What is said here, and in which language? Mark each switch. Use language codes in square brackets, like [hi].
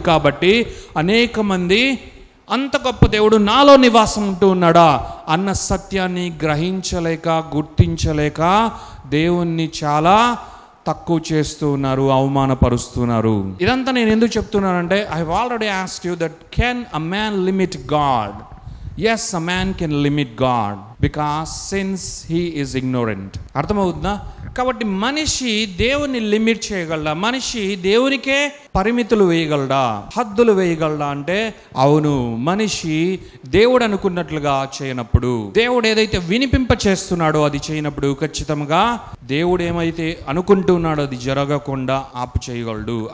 [te] కాబట్టి అనేక మంది అంత గొప్ప దేవుడు నాలో నివాసం ఉంటూ ఉన్నాడా అన్న సత్యాన్ని గ్రహించలేక, గుర్తించలేక దేవుణ్ణి చాలా తక్కువ చేస్తూ ఉన్నారు, అవమానపరుస్తున్నారు. ఇదంతా నేను ఎందుకు చెప్తున్నానంటే, [en] I have already asked you that can a man limit God? Yes, a man can limit God because since he is ignorant. [te] అర్థమవుతుందా? కాబట్టి మనిషి దేవుని లిమిట్ చేయగలడా? మనిషి దేవునికే పరిమితులు వేయగలడా, హద్దులు వేయగలడా అంటే అవును. మనిషి దేవుడు అనుకున్నట్లుగా చేయనప్పుడు, దేవుడు ఏదైతే వినిపింప చేస్తున్నాడో అది చేయనప్పుడు ఖచ్చితంగా దేవుడు ఏమైతే అనుకుంటున్నాడో అది జరగకుండా ఆపు చేయగలడు.